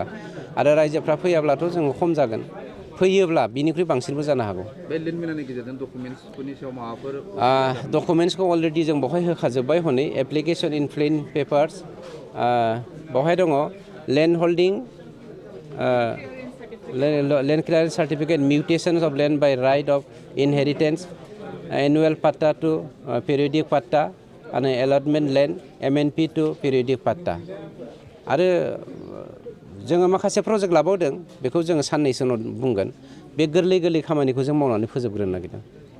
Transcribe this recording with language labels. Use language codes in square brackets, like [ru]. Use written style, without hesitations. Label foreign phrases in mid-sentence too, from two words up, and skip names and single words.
[brx] आरो रायजोफ्रा फैयाब्लाथ' जोङो खम जागोन, फैयोब्ला बिनिख्रुइ बांसिनबो जानो हागौ। बे लेन्ड मेलानि गेजेरजों डकुमेन्टसफोरनि सायाव माबाफोर? डकुमेन्टसखौ अलरेडि जों बेवहाय होखाजोब्बाय। [en] हनै application in plain papers [brx] बेवहाय दङ [en] land holding land clearance certificate, mutations of land by right of inheritance, annual patta to periodic patta, and allotment land MNP to periodic patta. [brx] आरो जोङो माखासे प्रजेक्ट लाबावदों बेखौ जोङो साननैसो उनाव बुंगोन बे गोरलै खामानिखौ जों मावनानै फोजोबग्रोनो नागिरदों